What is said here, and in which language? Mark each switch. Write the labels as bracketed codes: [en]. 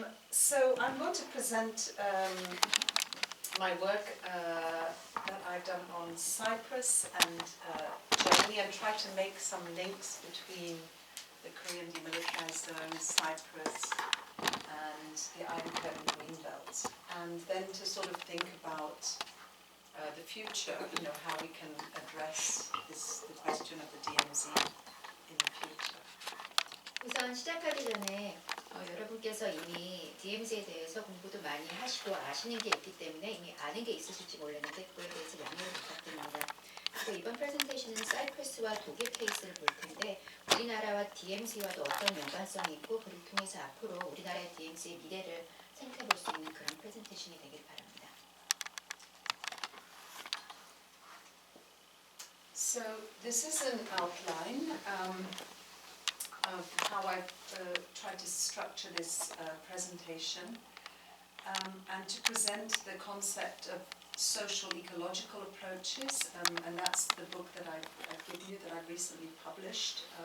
[en] So I'm going to present my work that I've done on Cyprus and Germany, and try to make some links between the Korean demilitarized zone, Cyprus, and the Iron Curtain Greenbelt, and then to sort of think about the future, how we can address the question of the DMZ in the future. [ko] 우선 시작하기 전에 여러분께서 이미 DMZ에 대해서 공부도 많이 하시고 아시는 게 있기 때문에 이미 아는 게 있으실지 몰랐는데 그거에 대해서 양해를 부탁드립니다. 그리고 이번 프레젠테이션은 사이프러스와 독일 케이스를 볼 텐데 우리나라와 DMZ와도 어떤 연관성이 있고 그를 통해서 앞으로 우리나라의 DMZ의 미래를 생각해 볼 수 있는 그런 프레젠테이션이 되길 바랍니다. [en] So this is an outline of how I've tried to structure this presentation, and to present the concept of social ecological approaches, and that's the book that I've given you, that I've recently published.